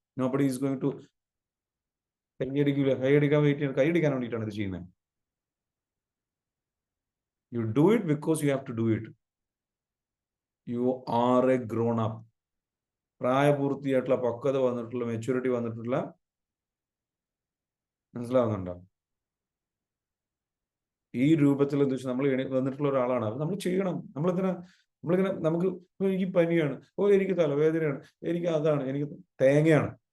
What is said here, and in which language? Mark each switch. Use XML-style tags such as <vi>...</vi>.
<en>Nobody is going to</en> <ml>കൈയടിക്കാൻ വേണ്ടിയിട്ടാണ് ഇത് ചെയ്യുന്നത്.</ml> <en>You do it because you have to do it. You are a grown up.</en> <ml>പ്രായപൂർത്തിയായിട്ടുള്ള പക്വത വന്നിട്ടുള്ള maturity വന്നിട്ടുള്ള, മനസ്സിലാവുന്നുണ്ടോ? ഈ രൂപത്തിൽ എന്താ വെച്ചാൽ നമ്മൾ വന്നിട്ടുള്ള ഒരാളാണ്. അത് നമ്മൾ ചെയ്യണം. നമ്മളിങ്ങനെ നമുക്ക് എനിക്ക് പനിയാണ്, എനിക്ക് തലവേദനയാണ്, എനിക്ക് അതാണ്, എനിക്ക് തേങ്ങയാണ്.</ml>